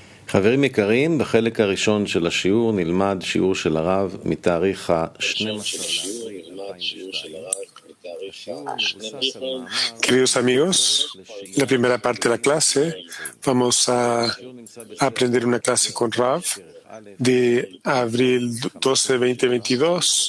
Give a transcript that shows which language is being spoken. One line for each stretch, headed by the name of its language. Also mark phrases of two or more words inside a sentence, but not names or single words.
Hebrew: חברים יקרים, בחלק הראשון של השיעור נלמד שיעור של הרב מתאריך
Spanish: Queridos amigos, la primera parte de la clase vamos a aprender una clase con Rav de abril 12, 2022.